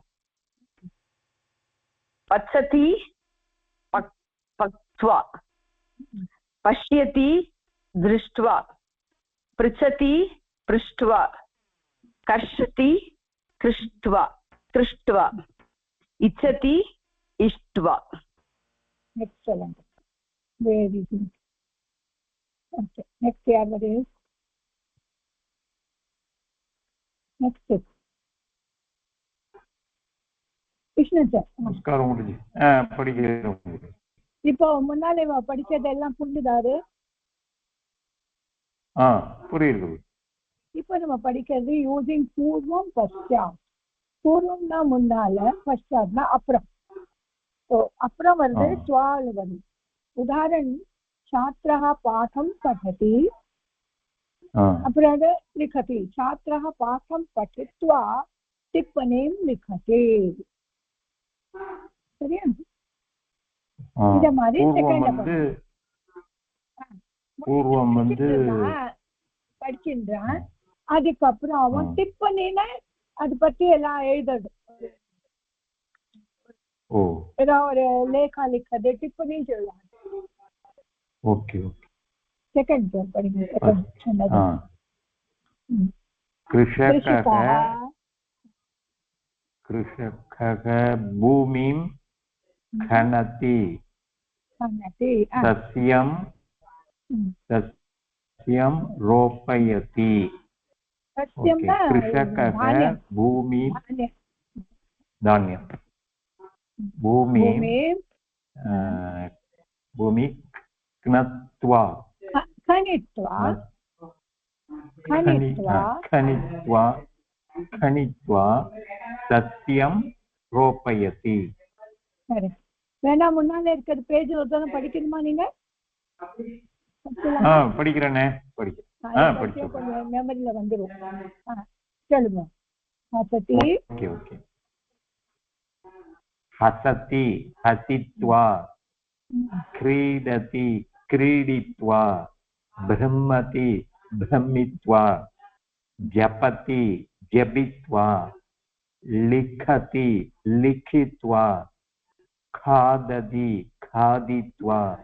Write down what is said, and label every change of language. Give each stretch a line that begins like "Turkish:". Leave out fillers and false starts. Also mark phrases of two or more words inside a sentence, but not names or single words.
Sanskrit: पचति पक्त्वा पश्यति दृष्ट्वा पृच्छति पृष्ट्वा कर्षति कृष्ट्वा इच्छति इष्ट्वा.
English: Excellent. Very good. Okay. Next year, what is? Next step. Krishna sir.
Tamil: நமஸ்காரம் முடிஞ்சு படிக்கிறோம். இப்போ முன்னாலே படிச்சதெல்லாம் புரிஞ்சுதாரு? புரியுது. இப்போ நம்ம படிக்கிறது யூசிங்
Sanskrit: पूर्वम् पश्चात्.
Tamil: பூர்வம்னா முன்னால, பஷ்சாத்னா அப்புறம். तो அப்புறம் வருது த்வால வருது. உதாரணம்
Sanskrit: छात्रः पाठं पठति
Tamil: अப்புறம் लिखति.
Sanskrit: छात्रः पाठं पठित्वा टिप्पणीं लिखति.
Tamil: சரியா? இத மாதிரி செகண்ட் பூர்வம் வந்து படிக்கின்றான். அதுக்கப்புறம் அவன் டிப்பணினா அது பத்தி எல்லாம் எழுதுறது. ஏதாவது ஒரு லேखा लिखது டிப்பணி சொல்லுவாங்க. ஓகே ஓகே. செகண்ட் படிங்க.
Sanskrit: कृषकः भूमिं खनति सस्यं रोपयति. कृषकः भूमिं धान्यं भूमि खनित्वा सस्यं रोपयति.
Tamil: சரி, வேணா முன்னால இருக்கிற பேஜ் ஒருத்தர படிக்கணுமா நீங்க? படிக்கிறேனே, படிக்கிறேன். மெமரியில வந்துரும். சொல்லுங்க. ஹசதி. ஓகே ஓகே.
Sanskrit: हसति हसित्वा क्रीडति क्रीडित्वा ब्रह्मति ब्रह्मित्वा जपति जपित्वा लिखति लिखित्वा खादति खादित्वा